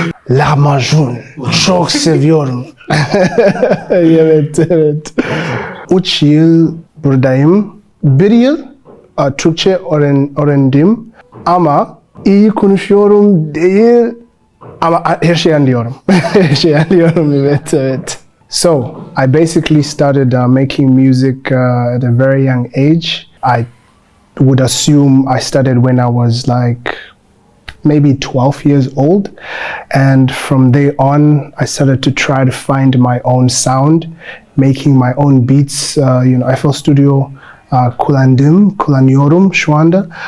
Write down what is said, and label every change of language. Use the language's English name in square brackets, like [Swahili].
[Turkish] Lahmacun çok seviyorum. Evet. 3 yıl buradayım. 1 yıl Türkçe öğrendim ama iyi konuşuyorum değil ama her şeyi anlıyorum. Her şeyi anlıyorum, evet. [English] So, I basically started making music at a very young age. I would assume I started when I was like maybe 12 years old, and from there on I started to try to find my own sound, making my own beats. [Turkish] FL Studio kullanıyorum şu anda.